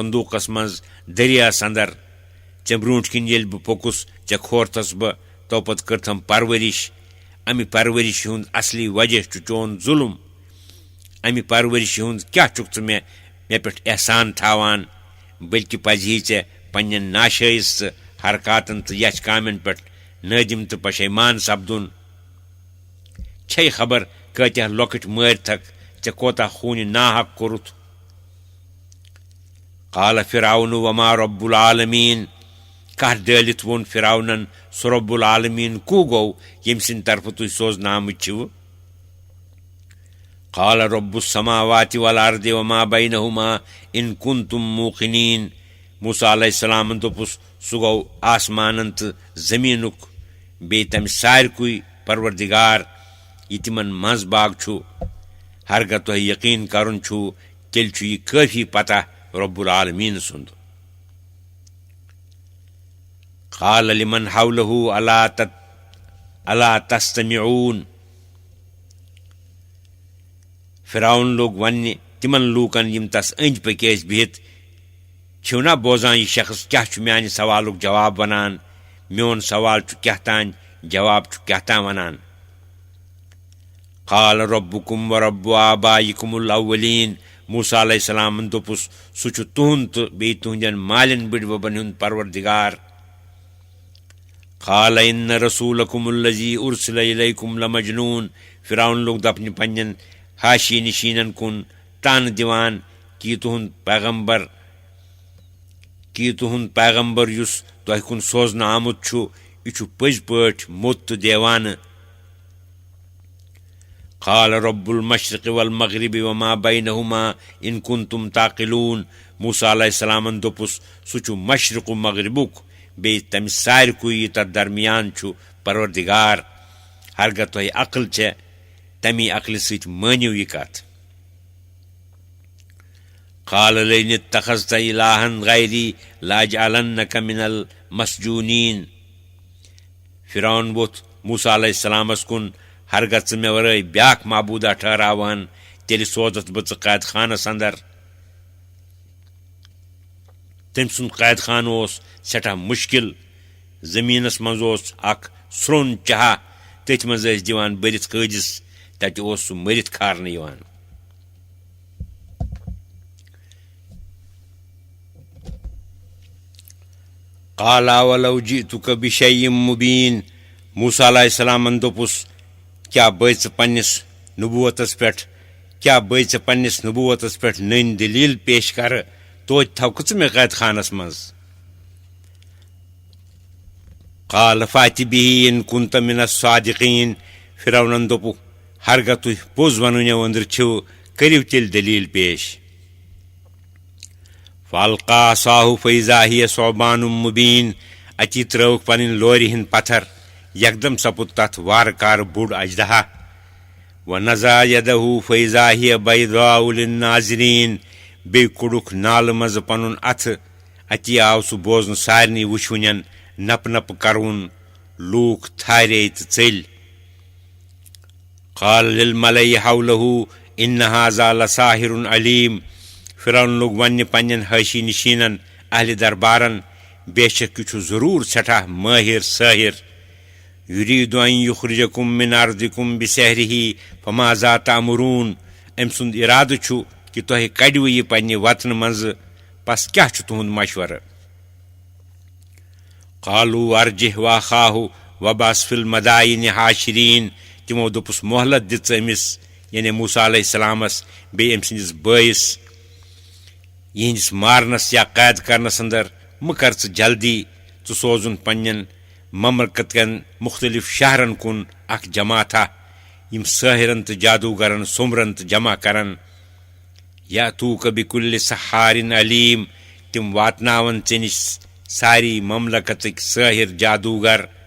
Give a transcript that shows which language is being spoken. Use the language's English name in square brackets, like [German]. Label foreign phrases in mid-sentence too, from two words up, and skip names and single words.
[Kashmiri] صندوٗقس منٛز دریاس اندر ژےٚ برٛونٛٹھ کِنۍ ییٚلہِ بہٕ پوٚکُس ژےٚ کھورتھس بہٕ تو پتہٕ کٔرتھم پرورش امہِ پرورشہِ ہُنٛد اصلی وجہ چھُ چون ظُلم امہِ پرورشہِ ہُنٛد کیٛاہ چھُکھ ژٕ مےٚ پٮ۪ٹھ احسان تھاوان بٔلکہِ پزِہی ژےٚ پننٮ۪ن ناشٲیِز حرکاتن تہٕ یچھ کامٮ۪ن پٮ۪ٹھ نٲدِم تہٕ پشیمان سپدُن چھے خبر کۭتیاہ لۄکٕٹۍ مٲرتھکھ ژےٚ کوتاہ خوٗنہِ ناحق کوٚرُتھ [Arabic] قال فرعون وما رب العالمیٖن [Kashmiri] کتھ ڈٲلِتھ ووٚن فرعونن سُہ [Arabic] رب العالمیٖن [Kashmiri] کُو گوٚو ییٚمہِ سٕنٛدِ طرفہٕ تُہۍ سوزنہٕ آمٕتۍ چھِوٕ [Arabic] قال رب السماوات والارض وما بینہما ان کنتم موقنین [Kashmiri] موسیٰ علیہ السلامن دوٚپُس سُہ گوٚو آسمانن تہٕ زمیٖنُک بیٚیہِ تمہِ سارکُے پروردگار یہِ تِمن منٛز باگ چھُ ہرگاہ تۄہہِ یقیٖن کرُن چھُو تیٚلہِ چھُ یہِ کٲفی پتہ [Arabic] رب العالمیٖن [Kashmiri] سُنٛد [Arabic] قال لمن حوله الا تستمعون [Kashmiri] فرعون لوٚگ وننہِ تِمن لوٗکن یِم تس أنٛدۍ پٔکۍ ٲسۍ بِہِتھ چھِو نا بوزان یہِ شخص کیٛاہ چھُ میانہِ سوالُک جواب ونان میون سوال چھُ کیٛاہ تانۍ جواب چھُ کیٛاہ تام ونان [Arabic] قال ربکم ورب آبائکم الاولین [Kashmiri] موسیٰ علیہ السلامن دوٚپُس سُہ چھُ تُہُنٛد تہٕ بیٚیہِ تُہنٛدٮ۪ن مالٮ۪ن بٕڈببن ہُنٛد پروردگار [Arabic] قال ان رسولکم الذی ارسل الیکم لمجنون [Kashmiri] فرعون لوٚگ دپنہِ پننٮ۪ن حاشی نشیٖنن کُن تانہٕ دِوان کہ یہِ تُہُنٛد پیغمبر یُس تۄہہِ کُن سوزنہٕ آمُت چھُ یہِ چھُ پٔزۍ پٲٹھۍ موٚت تہٕ دیوانہٕ [Arabic] قال رب المشرق والمغرب وما بینہما ان کنتم تعقلون [Kashmiri] موسیٰ علیہ السلامن دوٚپُس سُہ چھُ مشرق و مغربُک بیٚیہِ تمہِ سارکُے یہِ تتھ درمیان چھُ پروردگار ہرگاہ تۄہہِ عقل چھےٚ تمی عقلہِ سۭتۍ مٲنِو یہِ کتھ [Arabic] قال لئن اتخذت إلها غيري لأجعلنك من المسجونين [Kashmiri] فرعون ووٚتھ موسیٰ علیہ السلامس کُن ہرگاہ ژٕ مےٚ ورٲے بیٛاکھ معبوٗدا ٹھہراوہن تیٚلہِ سوزتھ بہٕ ژٕ قید خانس اندر تٔمۍ سُنٛد قید خانہٕ اوس سٮ۪ٹھاہ مُشکِل زٔمیٖنس منٛز اوس اکھ سرٛوٚن چاہا تٔتھۍ منٛز ٲسۍ دِوان بٔرِتھ قٲدِس تتہِ اوس سُہ مٔرِتھ کھارنہٕ یِوان [Arabic] قال ولو جئتك بشيء مبين [Kashmiri] موسیٰ علیہ السلامن دوٚپُس کیٛاہ بٲے ژٕ پننِس نبوتس پٮ۪ٹھ نٔنۍ دٔلیٖل پیش کرٕ توتہِ تھاوکھٕ ژٕ مےٚ قید خانس منٛز [Arabic] قال فأتِ به إن كنت من الصادقين [Kashmiri] فرعونن دوٚپُکھ ہرگاہ تُہۍ پوٚز ونُن أنٛدرٕ چھِو کٔرِو تیٚلہِ دٔلیٖل پیش [Arabic] فألقى عصاه فإذا هي ثعبان مبين [Kashmiri] أتی ترٲوکھ پنٕنۍ لورِ ہٕنٛدۍ پتھر یکدم سپُد تتھ وارٕ کارٕ بوٚڑ اجدہا [Arabic] ونزع يده فإذا هي بيضاء للناظرين [Kashmiri] بیٚیہِ کوٚڑُکھ نالہٕ منٛزٕ پنُن اَتھٕ اتی آو سُہ بوزنہٕ سارنٕے وٕچھوٕنٮ۪ن نپہٕ نپہٕ کرون لوٗکھ تھارے تہٕ ژٔلۍ [Arabic] قال للملئ حوله إن هذا لساحر عليم [Kashmiri] فرعون لوٚگ وننہِ پننٮ۪ن حٲشی نشیٖنن اہلِ دربارن بے شک یہِ چھُ ضروٗر سٮ۪ٹھاہ مٲہِر سٲحِر [Arabic] يريد أن يخرجكم من أرضكم بسحره فماذا تأمرون [Kashmiri] أمۍ سُنٛد اِرادٕ چھُ کہِ تۄہہِ کڑِوٕ یہِ پننہِ وطنہٕ منٛزٕ پس کیٛاہ چھُ تُہُنٛد مشورٕ [Arabic] قالوا أرجه وأخاه وابعث في المدائن حاشرين [Kashmiri] تِمو دوٚپُس مۄہلت دِ ژٕ أمِس یعنی موسیٰ علیہ السلامس بیٚیہِ أمۍ سٕنٛدِس بٲیِس یِہنٛدِس مارنس یا قید کرنس اندر مہٕ کر ژٕ جلدی ژٕ سوزُن پننٮ۪ن مملکت کٮ۪ن مختلف شہرن کُن اکھ جماعتھا یِم سٲحِرن تہٕ جادوگرن سومبرن تہٕ جمع کرن [Arabic] یأتوٗک بِکُلہِ سحارٍ علیم [Kashmiri] تِم واتناون ژےٚ نِش ساری مملکتٕکۍ سٲحِر جادوگر